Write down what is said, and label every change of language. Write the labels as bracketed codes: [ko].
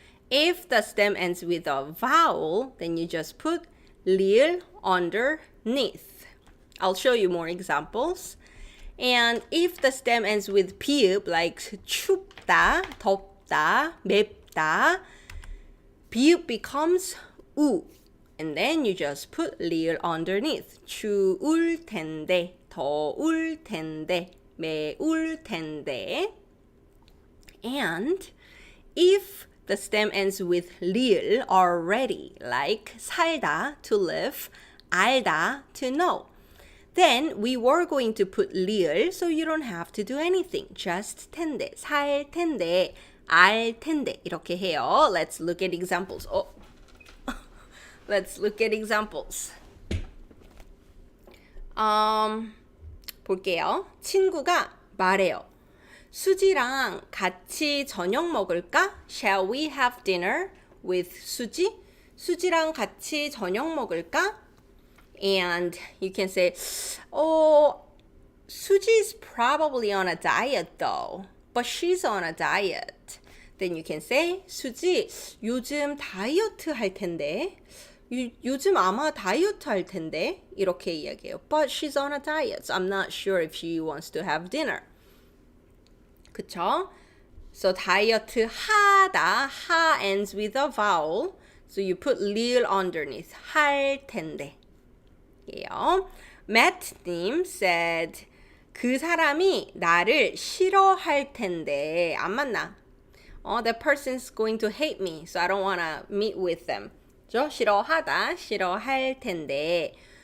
[en] If the stem ends with a vowel, then you just put 리을 underneath. I'll show you more examples. And if the stem ends with 비읍, like 춥다, 덥다, 맵다, 비읍 becomes 우. And then you just put 리을 underneath. [ko] 추울 텐데, 더울 텐데, 매울 텐데. [en] And if the stem ends with 리을 already, like 살다, to live, 알다, to know, then we were going to put 리을, so you don't have to do anything. [ko] Just 텐데, 살 텐데, 알 텐데. 이렇게 해요. [en] Let's look at examples. Let's look at examples. [ko] 볼게요. 친구가 말해요. 수지랑 같이 저녁 먹을까? [en] Shall we have dinner with 수지? [ko] 수지랑 같이 저녁 먹을까? [en] And you can say, Suji's probably on a diet though, but she's on a diet. Then you can say, [ko] 수지, 요즘 다이어트 할 텐데. 요즘 아마 다이어트 할 텐데. 이렇게 이야기해요. [en] But she's on a diet, so I'm not sure if she wants to have dinner. [ko] 그쵸? [en] So 다이어트 하다, 하 ends with a vowel. So you put 리을 underneath. 할 텐데. 예요. [ko] Matt님 said, 그 사람이 나를 싫어할 텐데. 안 만나. [en] That person's going to hate me, so I don't want to meet with them. [ko] 저 싫어하다, 싫어할 텐데.